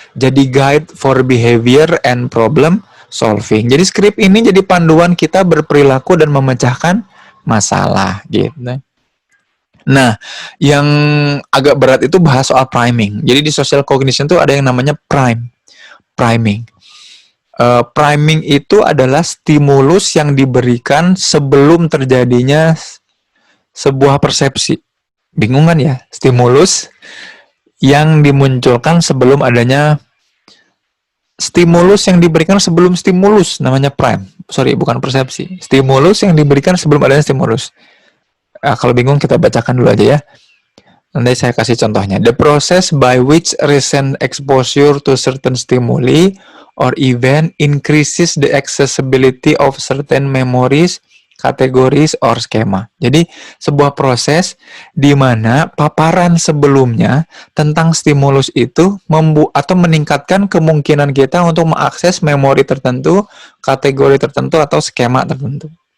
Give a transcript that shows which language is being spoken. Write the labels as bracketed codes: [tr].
[id] Jadi [en] guide for behavior and problem solving. [id] Jadi skrip ini jadi panduan kita berperilaku dan memecahkan masalah. Gitu. Nah, yang agak berat itu bahas soal priming. Jadi di social cognition tuh ada yang namanya priming. Priming itu adalah stimulus yang diberikan sebelum terjadinya sebuah persepsi. Bingung kan ya? Stimulus yang dimunculkan sebelum adanya stimulus yang diberikan sebelum stimulus, namanya prime. Sorry, bukan persepsi. Stimulus yang diberikan sebelum adanya stimulus. Kalau bingung kita bacakan dulu aja ya. Nanti saya kasih contohnya. [en] The process by which recent exposure to certain stimuli or event increases the accessibility of certain memories, categories, or schema. [id] Jadi, sebuah proses di mana paparan sebelumnya tentang stimulus itu atau meningkatkan kemungkinan kita untuk mengakses memori tertentu, kategori tertentu, atau skema tertentu.